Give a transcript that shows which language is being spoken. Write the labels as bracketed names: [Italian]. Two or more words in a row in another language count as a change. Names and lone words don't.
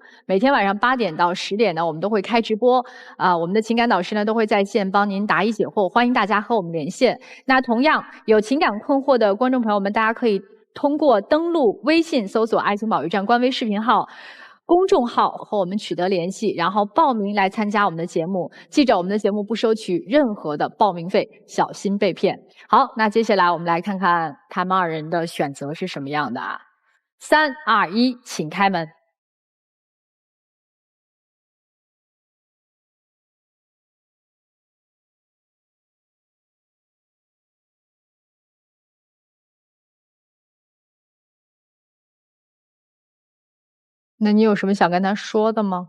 [Chinese] 每天晚上8點到10點呢，我們都會開直播，我們的情感導師呢都會在線幫您答疑解惑，歡迎大家和我們連線。那同樣有情感困惑的觀眾朋友們，大家可以通過登錄微信搜索愛情保衛戰官微視頻號公眾號和我們取得聯繫，然後報名來參加我們的節目。記着，我們的節目不收取任何的報名費，小心被騙。好，那接下來我們來看看他們二人的選擇是什麼樣的啊？3、2、1，請開門。那你有什麼想跟他說的嗎？